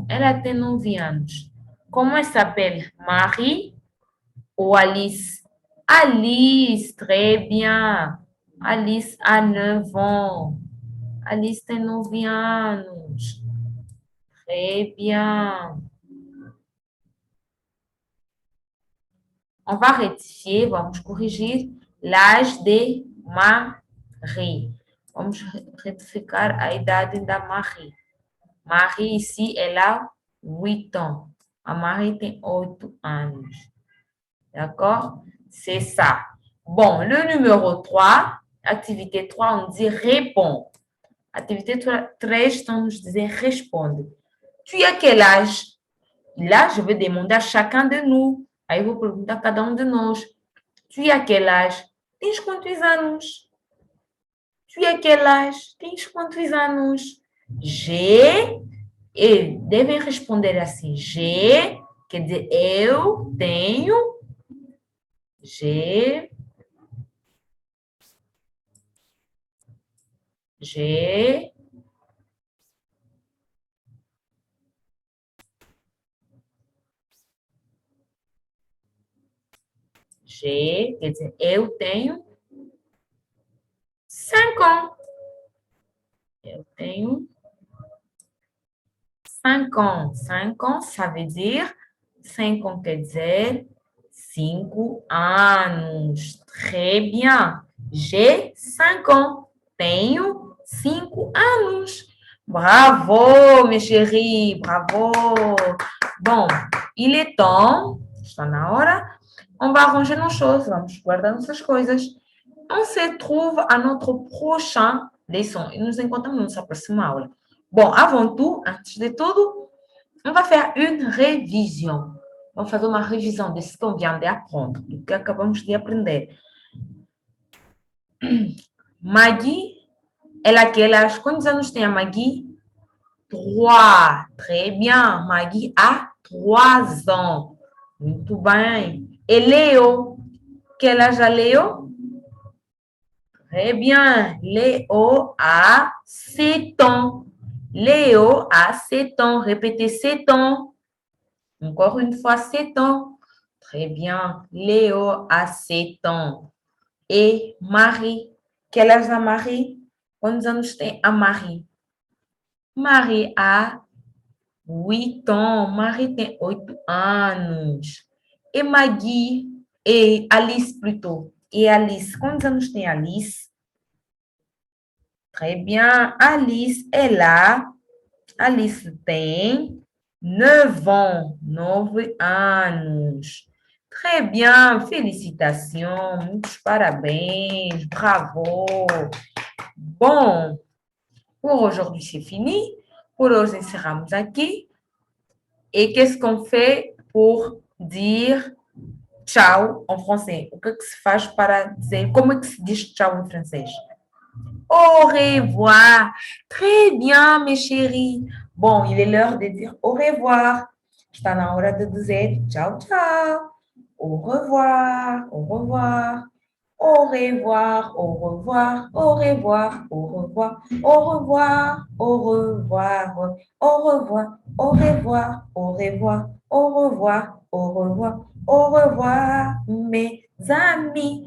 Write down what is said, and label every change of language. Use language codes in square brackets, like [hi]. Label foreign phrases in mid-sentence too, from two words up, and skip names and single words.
[pt] Ela tem 9 anos. Como [fr] elle s'appelle? Marie ou Alice? Alice, très bien. Alice a 9 ans. [pt] Alice tem 9 anos. [fr] Très bien. On va rectifier, [pt] vamos corrigir [fr] l'âge de Marie. [pt] Vamos retificar a idade da Marie. [fr] Marie, ici, elle a 8 ans. [pt] A Marie tem 8 anos. [fr] D'accord? C'est ça. Bon, le numéro 3, activité 3, on dit répond. Activité 3, [pt] vamos dizer responde. [fr] Tu as quel âge? Là, je vais demander à chacun de nous. [pt] Aí eu vou perguntar a cada um de nós. [fr] Tu as quel âge? [pt] Tens quantos anos? [fr] Tu as quel âge? [pt] Tens quantos anos? [fr] J'ai. [pt] E devem responder assim. J'ai, quer dizer, eu tenho. [fr] J'ai. J'ai. J'ai, [pt] quer dizer, eu tenho 5 ans. Eu tenho 5 ans. [fr] 5 ans, ça veut dire, 5 ans [pt] quer dizer 5 anos. [fr] Très bien. J'ai 5 ans. [pt] Tenho 5 anos. [fr] Bravo, mes chéris. Bravo. Bon, il est temps. [pt] Está na hora. [fr] On va arranger nos choses. [pt] Vamos guardar nossas coisas. [fr] On se trouve à notre prochain leçon. [pt] E nos encontramos na nossa próxima aula. Bom, [fr] avant tout, [pt] antes de tudo, [fr] on va faire une révision. [pt] Vamos fazer uma revisão [fr] de ce qu'on vient d'apprendre, [pt] do que acabamos de aprender. [fr] Maggie, ela a quel âge? [pt] Quantos anos tem a Maggie? [fr] 3. Très bien. Maggie a 3 ans. [pt] Muito bem. E Léo? [fr] Quel âge a Léo? Très bien. Léo a 7 ans. Léo a 7 ans. Répétez 7 ans. Encore une fois, 7 ans. Très bien. Léo a 7 ans. E Marie? Quel âge a Marie? Quantos anos tem a Marie? Marie a 8 ans. [pt] Marie tem 8 anos. E Maggie? E Alice, plutôt. E Alice? Quantos anos tem Alice? [fr] Très bien. [pt] Alice é lá. Alice tem 9 ans. [fr] 9 anos. Très bien. Félicitations. [pt] Muitos parabéns. [fr] Bravo. Bon, pour aujourd'hui, c'est fini. [pt] Por hoje, encerramos aqui. [fr] Et qu'est-ce qu'on fait pour dire tchau en français? [pt] O que é que se faz para dizer? Como é que se diz tchau em francês? [fr] Au revoir. Très bien, mes chéris. Bon, il est l'heure de dire au revoir. [pt] Está na hora de dizer tchau, tchau. [fr] Au revoir, au revoir. Au revoir, au revoir, au revoir, au revoir, au revoir, au revoir, au revoir, au revoir, au revoir, au revoir, au revoir, au revoir, mes amis.